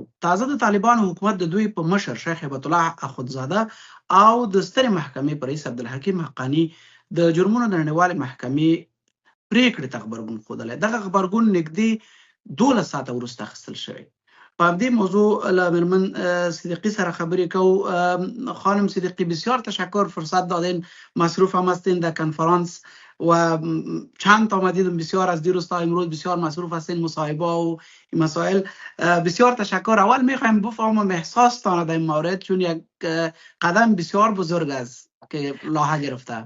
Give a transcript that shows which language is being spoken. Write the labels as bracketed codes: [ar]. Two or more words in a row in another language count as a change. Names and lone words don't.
[ps] تازه د طالبانو حکومت د دوی په مشر شیخ هیبت الله اخندزاده او د سترې محکمې په رئیس عبدالحکیم حقاني د جرمونو د نړیوالې محکمې پریکړې ته غبرګون ښودلی. دغه غبرګون نږدې 12 ساعته وروسته اخیستل شوی. په همدې موضوع له میرمن صدیقی سره خبرې کوو. [fa] خانم صدیقی، بسیار تشکر، فرصت دادین. مصروف هم هستین در کنفرانس و چند تا آمدید. بسیار از دیروز تا امروز بسیار مصروف هستین، مصاحبه و این مسائل. بسیار تشکر. اول میخوایم بفهمم احساستان در این مورد، چون یک قدم بسیار بزرگ است که لاحه گرفته.